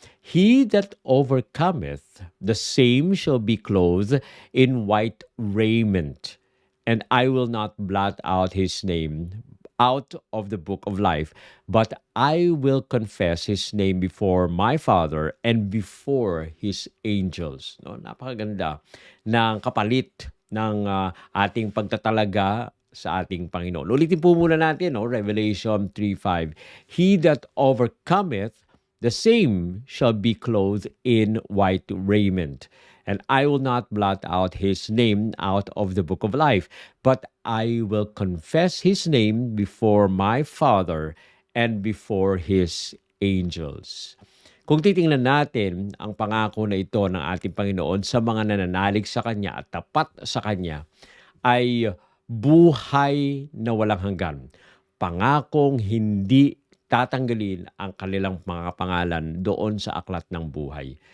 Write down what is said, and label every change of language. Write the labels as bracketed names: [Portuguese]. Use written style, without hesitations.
[English] He that overcometh, the same shall be clothed in white raiment, and I will not blot out his name out of the book of life, but I will confess his name before my Father and before his angels. [Filipino] No, napakaganda ng kapalit ng ating pagtatalaga sa ating Panginoon. Ulitin po muna natin, no? Revelation 3:5. [English] He that overcometh, the same shall be clothed in white raiment. And I will not blot out his name out of the book of life, but I will confess his name before my Father and before his angels. [Filipino] Kung titingnan natin ang pangako na ito ng ating Panginoon sa mga nananalig sa Kanya at tapat sa Kanya, ay buhay na walang hanggan. Pangakong hindi tatanggalin ang kanilang mga pangalan doon sa aklat ng buhay.